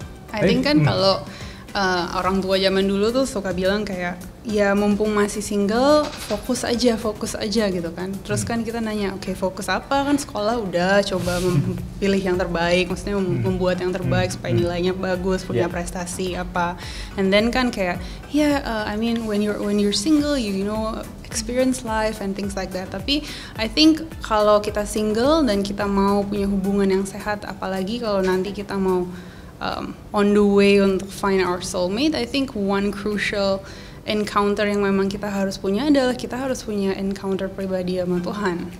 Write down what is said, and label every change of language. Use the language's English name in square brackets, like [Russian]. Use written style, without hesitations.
[English] I think [Indonesian] kan kalau orang tua zaman dulu tuh suka bilang kayak, ya mumpung masih single, fokus aja gitu kan. Terus kan kita nanya, oke, fokus apa? Kan sekolah udah coba pilih yang terbaik, maksudnya membuat yang terbaik supaya nilainya bagus, punya prestasi apa. [English] And then [Indonesian] kan kayak, [English] I mean when you're single, you know, experience life and things like that. [Indonesian] Tapi I think kalau kita single dan kita mau punya hubungan yang sehat, apalagi kalau nanti kita mau on the way untuk [English] find our soulmate, I think one crucial encounter [Indonesian] yang memang kita harus punya adalah kita harus punya encounter pribadi sama Tuhan.